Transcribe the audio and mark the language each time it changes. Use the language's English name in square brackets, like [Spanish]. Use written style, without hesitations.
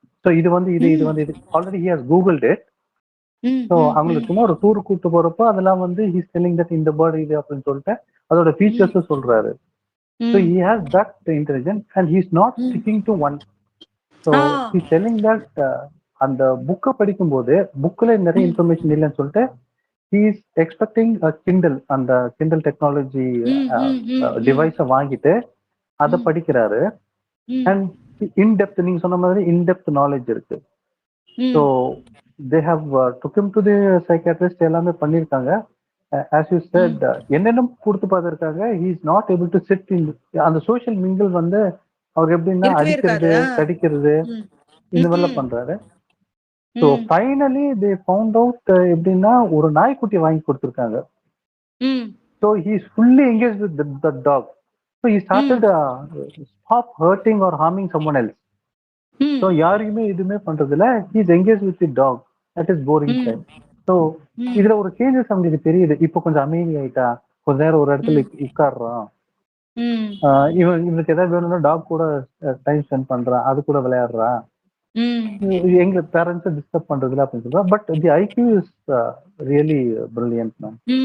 [English] So [Tamil] இது வந்து இது already [English] he has googled it. [Tamil] So அவங்களுக்கு சும்மா ஒரு டூர் கூட்டு போறப்போ அதெல்லாம் வந்து [English] he is telling that [Tamil] இந்த பேர்டு இது அப்படின்னு சொல்லிட்டு அதோட ஃபீச்சர்ஸ் சொல்றாரு. [English] So he has that intelligence and he is not sticking to one. So he is telling that [Tamil] அந்த புக்கை படிக்கும் போது புக்ல நிறைய இன்ஃபர்மேஷன் இல்லைன்னு சொல்லிட்டு [English] he is expecting a Kindle, [Tamil] அந்த Kindle டெக்னாலஜி டிவைஸை வாங்கிட்டு அதை படிக்கிறாரு. அண்ட் இன்டெப்த் நீங்க சொன்ன மாதிரி இன்டெப்த் நாலேஜ் இருக்கு. [English] so they have took him to the psychiatrist, [Tamil] எல்லாமே பண்ணிருக்காங்க. [English] as you said [Tamil] என்னென்ன கொடுத்து பார்த்திருக்காங்க. [English] he is not able to sit in [Tamil] அந்த சோஷியல் மிங்கிள் வந்து அவர் எப்படின்னா அடிக்கிறது கடிக்கிறது இந்த மாதிரிலாம் பண்றாரு. [English] so finally they found out [Tamil] எப்படின்னா ஒரு நாய்க்குட்டி வாங்கி கொடுத்துருக்காங்க. [English] So he is fully engaged with the dog. So he started stop hurting or harming someone else. So [Tamil] யாருக்குமே எதுவுமே பண்றதுல [English] he is engaged with the dog. That is boring time. [Tamil] So இதுல ஒரு சேஞ்சஸ் அவங்களுக்கு தெரியுது. இப்போ கொஞ்சம் அமைதி ஆயிட்டா, கொஞ்ச நேரம் ஒரு இடத்துல உட்காடுறான், இவனுக்கு ஏதாவது வேணும்னா டாக் கூட டைம் ஸ்பெண்ட் பண்றான், அது கூட விளையாடுறா, எங்க பேரண்ட்ஸை டிஸ்டர்ப் பண்றதுல அப்படின்னு சொல்றா. [English] But the IQ is really brilliant ma'am.